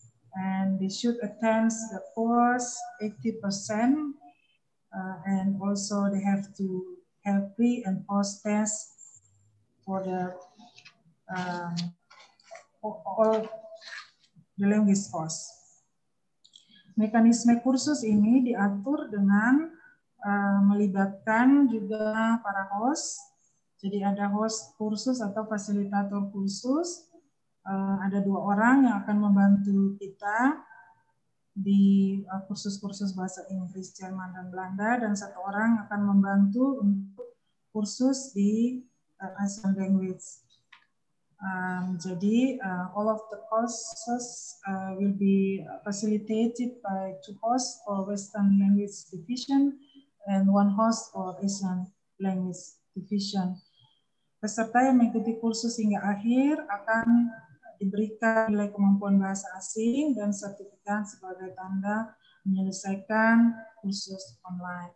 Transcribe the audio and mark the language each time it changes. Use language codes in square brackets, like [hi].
[en] And they should attend the course 80%. And also they have to have pre and post test for the all the language course. [id] Mekanisme kursus ini diatur dengan melibatkan juga para host. Jadi ada host kursus atau fasilitator kursus. Ada 2 orang yang akan membantu kita di kursus-kursus bahasa Inggris, Jerman, dan Belanda, dan 1 orang akan membantu untuk kursus di Asian language. Jadi [en] all of the courses will be facilitated by 2 hosts for Western Language Division and 1 host for Asian Language Division. [id] Peserta yang mengikuti kursus hingga akhir akan diberikan nilai kemampuan bahasa asing dan sertifikat sebagai tanda menyelesaikan kursus online.